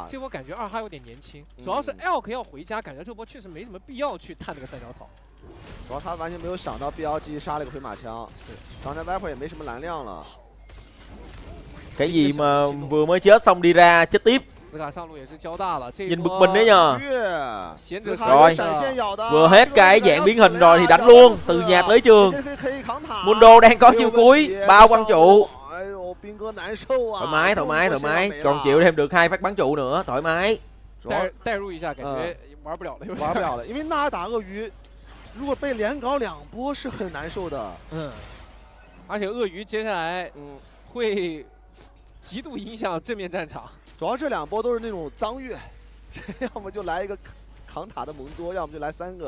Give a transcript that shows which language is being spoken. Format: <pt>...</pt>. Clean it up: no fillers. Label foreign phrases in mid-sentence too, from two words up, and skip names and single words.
<zh>这波感觉2哈有点年轻，主要是 Elk 要回家，感觉这波确实没什么必要去探这个三角草。主要他完全没有想到 BLG 杀了个回马枪，是，刚才 Viper 也没什么蓝量了。</zh> <vi>Cái gì mà vừa mới chết xong đi ra chết tiếp. Nhìn bực mình đấy nhờ. Rồi, vừa hết cái dạng biến hình rồi thì đánh luôn, từ nhà tới trường. Mundo đang có chiêu cuối, bao quăng trụ. Thoải mái, còn chịu thêm được 2 phát bắn trụ nữa, thoải mái.</vi> <zh>代入一下，感觉玩不了了，玩不了了，因为纳尔打鳄鱼，如果被连搞2波是很难受的。而且鳄鱼接下来会极度影响正面战场。主要这2波都是那种脏月，要么就来一个扛塔的蒙多，要么就来3个。</zh>